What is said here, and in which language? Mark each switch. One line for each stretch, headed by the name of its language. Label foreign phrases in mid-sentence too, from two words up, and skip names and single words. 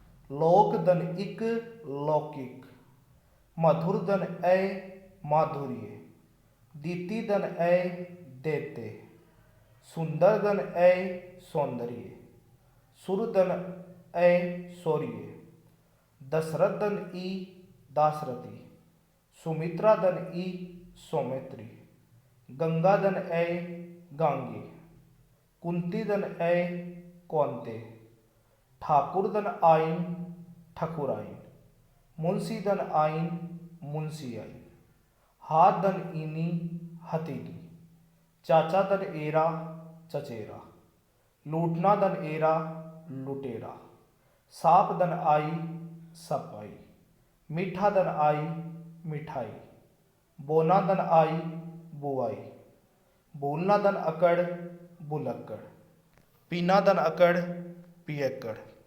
Hindi: लोक धन इक लौकिक, मधुर धन ऐ माधुर्य, दीति धन ऐ देते, सुंदर धन ऐ सौंदर्य, सुर धन ऐ शौर्य, दशरथ धन ई दासरथी, सुमित्रा धन ई सौमित्री, गंगा धन ऐ गांगे, कुंती धन ऐ कौंते, ठाकुर धन आइन ठकुराइन, मुंशी धन आइन मुंशी आइन, हाथ धन इनी हथेली, चाचा धन एरा चचेरा, लूटना धन एरा लुटेरा, साप धन आई सपाई, मीठा धन आई मिठाई, बोना धन आई बुआई, भूलना धन अकड़ बुलक्कड़, पीना धन अकड़ पियक्कड़,